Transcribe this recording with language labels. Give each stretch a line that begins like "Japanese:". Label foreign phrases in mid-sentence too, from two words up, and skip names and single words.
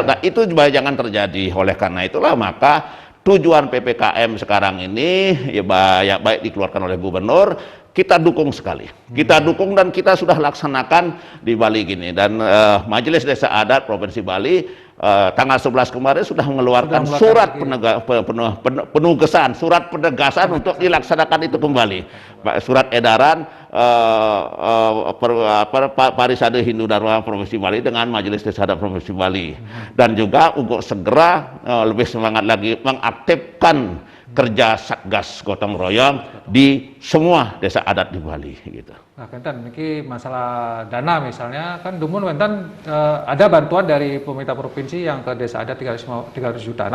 Indonesian: Nah, itu juga jangan terjadi. Oleh karena itulah maka tujuan PPKM sekarang ini, ya, baik dikeluarkan oleh gubernur, kita dukung sekali. Kita dukung, dan kita sudah laksanakan di Bali gini. Dan Majelis Desa Adat Provinsi Bali tanggal 11 kemarin sudah mengeluarkan surat penugasan, surat penegasan untuk dilaksanakan itu kembali. Surat edaran Parisade Hindu Dharma Provinsi Bali dengan Majelis Desa Adat Provinsi Bali. Dan juga untuk segera lebih semangat lagi mengaktifkan kerja Satgas Gotong Royong di semua desa adat di Bali gitu. Nah, Kenten, ini masalah dana misalnya, kan
Balinese: Dumun Wenten
Indonesian: ada bantuan dari pemerintah provinsi yang ke desa adat 300 juta.